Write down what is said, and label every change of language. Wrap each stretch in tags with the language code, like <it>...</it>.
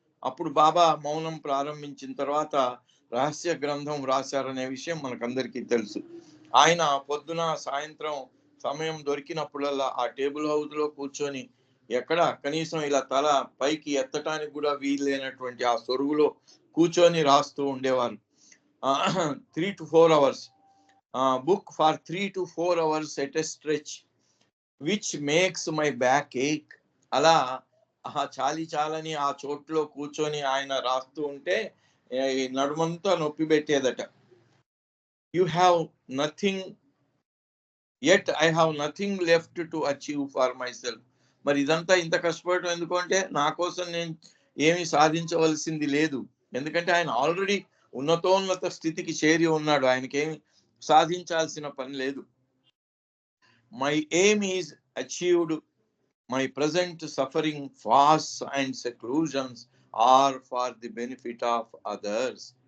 <te>అప్పుడు బాబా మౌనం ప్రారంభించిన తర్వాత రహస్య గ్రంథం రాశారనే విషయం మనకందరికీ తెలుసు. ఆయన పొద్దున సాయంత్రం సమయం దొరికినప్పుడల్లా ఆ టేబుల్ హౌస్ లో కూర్చొని ఎక్కడ కనీసం ఇలా తల పైకి ఎత్తటానికి కూడా వీలు లేనటువంటి ఆ సొరుగులో కూర్చొని రాస్తూ ఉండేవారు.</te> <en>3 to 4 hours book for 3 to 4 hours at a stretch which makes my back ache.</en> <te>అలా చాలని ఆ చోట్లో కూర్చొని ఆయన రాస్తూ ఉంటే నడుమంతా నొప్పి పెట్టేదట.</te> <en>You have nothing yet I have nothing left to achieve for myself.</en> <te>మరి ఇదంతా ఇంత కష్టపడటం ఎందుకు అంటే నా కోసం నేను ఏమి సాధించవలసింది లేదు. ఎందుకంటే ఆయన ఆల్రెడీ ఉన్నతోన్నత స్థితికి చేరి ఉన్నాడు. ఆయనకేమి సాధించాల్సిన పని లేదు.</te> <en>My aim is achieved. My present suffering, fast and seclusions are for the benefit of others.</en>